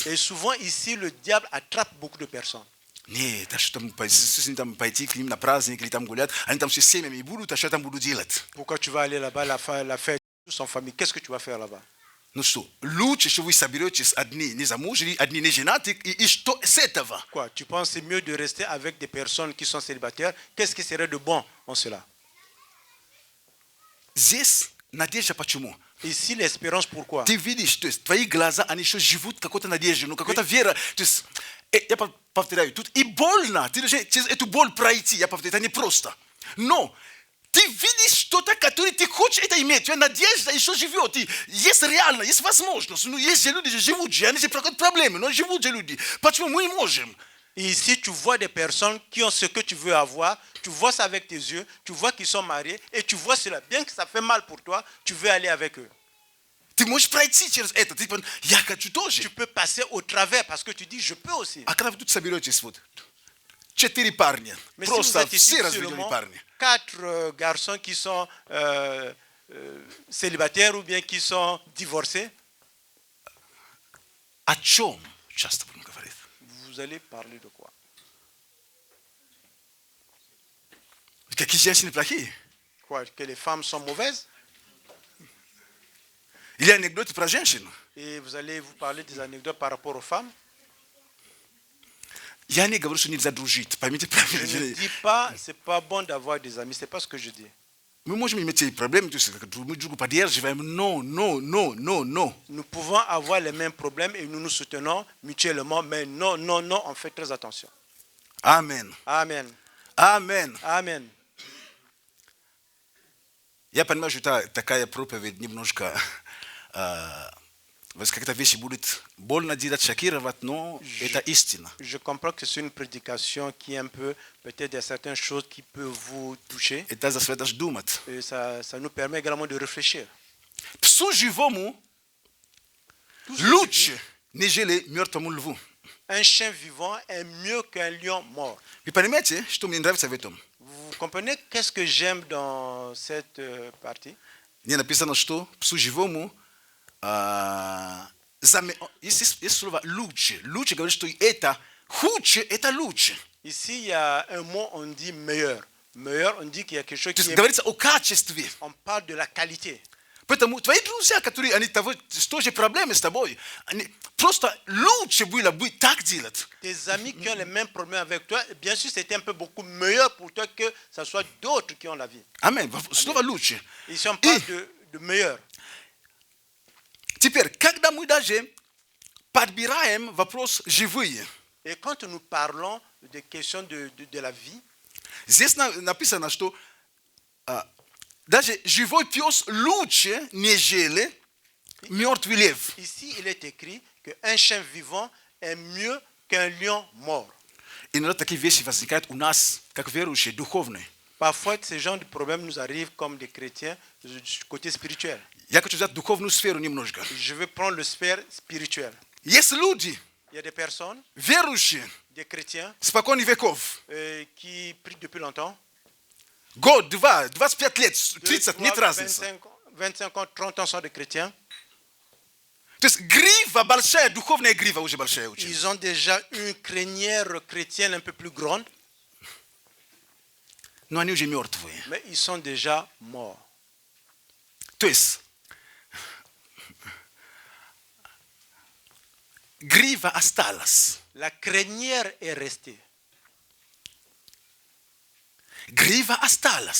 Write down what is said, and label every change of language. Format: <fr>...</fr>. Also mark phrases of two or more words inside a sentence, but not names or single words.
<fr>Et souvent ici, le diable attrape beaucoup de personnes.</fr> <ru>Нет, а что там пойти к ним на праздник или там гулять, они там все семьями будут, а что я там буду делать?</ru> <fr>Pourquoi tu vas aller là-bas, la fête, tous en famille? Qu'est-ce que tu vas faire là-bas?</fr> <ru>Ну что, лучше, что вы соберетесь одни незамужние, одни неженатые, и что с этого?</ru> <fr>Quoi? Tu penses que c'est mieux de rester avec des personnes qui sont célibataires? Qu'est-ce qui serait de bon en cela?</fr> <ru>Здесь надежда почему?</ru> <fr>Ici, l'espérance, pourquoi?</fr> <ru>Ты видишь, то есть твои глаза, они еще живут какой-то надеждой, ну какой-то вера. То есть, я повторяю, тут и больно, ты должен через эту боль пройти, я повторяю, это не просто. Но ты видишь что-то, которое ты хочешь это иметь, твоя надежда еще живет, и есть реально, есть возможность. Ну, есть же люди, живут же, они же проходят проблемы, но живут же люди. Почему мы не можем?</ru> <fr>Et ici, tu vois des personnes qui ont ce que tu veux avoir, tu vois ça avec tes yeux, tu vois qu'ils sont mariés, et tu vois cela. Bien que ça fait mal pour toi, tu veux aller avec eux.</fr> <ru>Ты можешь пройти через это, ты я хочу тоже.</ru> <fr>Tu peux passer au travers parce que tu dis, je peux aussi.</fr> <ru>А когда вы тут соберетесь, вот, 4 парня,</ru> <fr>Mais si vous</fr> <ru>просто</ru> <fr>êtes ici</fr> <ru>все разведенные</ru> <fr>seulement</fr> <ru>парни.</ru> <fr>4 garçons qui sont célibataires ou bien qui sont divorcés,</fr> <ru>О чем часто будем говорить?</ru> <fr>vous allez parler de quoi?</fr> <ru>Какие женщины плохие?</ru> <fr>Quoi? Que les femmes sont mauvaises?</fr> <ru>Или анекдоты про женщин?</ru> <fr>Et vous allez vous parler des anecdotes par rapport aux femmes?</fr> <ru>Я не говорю, что нельзя дружить. Поймите</ru> <fr>Je ne</fr> <ru>правильно.</ru> <fr>dis pas, c'est pas bon d'avoir des amis, c'est pas ce que je dis.</fr> <ru>Мы можем иметь эти проблемы, то есть мы друг друга поддерживаем, но.</ru> <fr>Nous pouvons avoir les mêmes problèmes et nous nous soutenons mutuellement, mais non, on fait très attention.</fr> <ru>Амен.</ru> <fr>Amen.</fr> <ru>Амен.</ru> <fr>Amen.</fr> <ru>Я понимаю, что это такая проповедь немножко, как-то вещи будут больно делать, шокировать, но это истина.</ru> <fr>Je comprends que c'est une prédication qui est un peu, peut-être il y a certaines choses qui peuvent vous toucher.</fr> <ru>Это заставляет думать.</ru> <fr>Et ça nous permet également de réfléchir.</fr> <ru>Псу живому лучше, нежели мертвому льву.</ru> <fr>Un chien vivant est mieux qu'un lion mort.</fr> <ru>Вы понимаете, что мне нравится в этом?</ru> <fr>Vous comprenez qu'est-ce que j'aime dans cette partie?</fr> <ru>Не написано, что псу живому есть слово лучше. Лучше говорит, что это худше, это лучше.</ru> <fr>Ici, il y a un mot, on dit meilleur. Meilleur, on dit qu'il y a quelque chose</fr> <ru>То</ru> <fr>qui</fr> <ru>есть</ru> <fr>est...</fr> <ru>говорится о качестве.</ru> <fr>On parle de la qualité.</fr> <ru>Поэтому твои друзья, которые они того, с той же проблемой с тобой, они просто лучше было бы так делать.</ru> <fr>Tes amis qui ont les mêmes problèmes avec toi, bien sûr, c'était un peu beaucoup meilleur pour toi que ce soit d'autres qui ont la vie.</fr> <ru>Аминь. Слово лучше.</ru> <fr>Ici, on parle de meilleur.</fr> <ru>Теперь, когда мы даже подбираем вопрос живые,</ru> <fr>Et quand nous parlons des questions de la vie,</fr> <ru>здесь написано, что даже живой пес лучше, нежели мертвый лев.</ru> <fr>ici il est écrit qu'un chien vivant est mieux qu'un lion mort.</fr> <ru>Иногда такие вещи возникают у нас, как верующие, духовные.</ru> <fr>Parfois, ce genre de problèmes nous arrivent comme des chrétiens du côté spirituel.</fr> <ru>Я хочу взять духовную сферу немножко.</ru> <fr>Je vais prendre le sphère spirituel.</fr> <ru>Есть люди,</ru> <fr>Il y a des personnes,</fr> <ru>верующие,</ru> <fr>des chrétiens,</fr> <ru>спокойных веков.</ru> <fr>qui prient depuis longtemps.</fr> <ru>Год, два, 25 лет, 2, 30, нет 3, разницы.</ru> <fr>25 ans, 30 ans sont des chrétiens.</fr> <ru>То есть грива большая, духовная грива уже большая очень.</ru> <fr>Ils ont déjà une crinière chrétienne un peu plus grande,</fr> <ru>Но они уже мертвые.</ru> <fr>mais ils sont déjà morts.</fr> <ru>То есть грива осталась.</ru> <fr>La crinière est restée.</fr> <ru>Грива осталась.</ru>